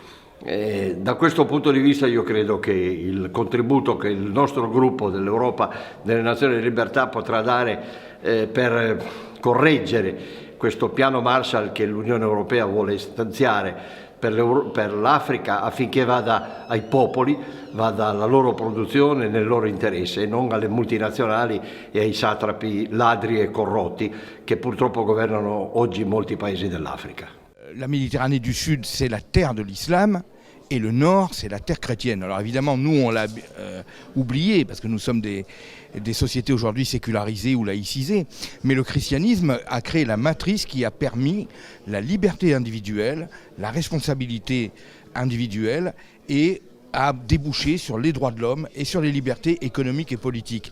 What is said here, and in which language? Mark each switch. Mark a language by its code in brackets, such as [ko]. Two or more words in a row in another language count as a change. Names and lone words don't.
[it] Da questo punto di vista io credo che il contributo che il nostro gruppo dell'Europa delle Nazioni di Libertà potrà dare per correggere questo piano Marshall che l'Unione Europea vuole stanziare per l'Africa affinché vada ai popoli, vada alla loro produzione nel loro interesse e non alle multinazionali e ai satrapi ladri e corrotti che purtroppo governano oggi molti paesi dell'Africa. [fr] La Méditerranée du Sud, c'est la terre de l'islam. Et le nord, c'est la terre chrétienne. Alors évidemment, nous, on l'a oublié, parce que nous sommes des sociétés aujourd'hui sécularisées ou laïcisées. Mais le christianisme a créé la matrice qui a permis la liberté individuelle, la responsabilité individuelle et a débouché sur les droits de l'homme et sur les libertés économiques et politiques.